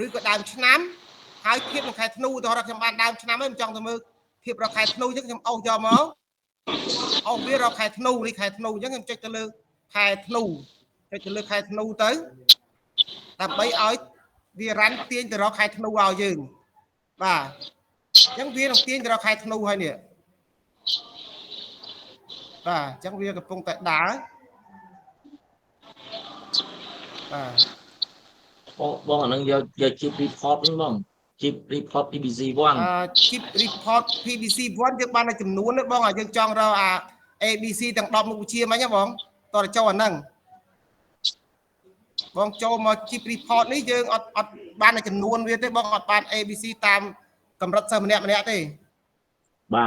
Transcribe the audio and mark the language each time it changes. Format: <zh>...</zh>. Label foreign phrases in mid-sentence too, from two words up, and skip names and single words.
<km>ក៏ដើមឆ្នាំហើយធៀបនឹងខែធ្នូឧទាហរណ៍ខ្ញុំបានដើមឆ្នាំហើយខ្ញុំចង់ទៅមើលធៀបរកខែធ្នូអញ្ចឹងខ្ញុំអូសយកមកអូសវារកខែធ្នូនេះខែធ្នូអញ្ចឹងខ្ញុំចុចទៅលើខែធ្នូទៅដើម្បីឲ្យវារ៉ាន់ទាញទៅរកខែធ្នូឲ្យយើងបាទអញ្ចឹងវានឹងទាញទៅរកខែធ្នូហើយនេះបាទអញ្ចឹងវាកំពុងតែដើរបាទ បងអានឹងយក chip report ហ្នឹងបង chip report PVC1 chip report PVC1 យើងបានតែចំនួនទេបងយើងចង់រកអា ABC ទាំង10មុខវិជ្ជាមិញហ៎បងតើចូលអាហ្នឹងបងចូលមក chip report នេះយើងអត់បានតែចំនួនវាទេបងអត់បាន ABC តាមកម្រិតសិស្សម្នាក់ទេ បាទ</km>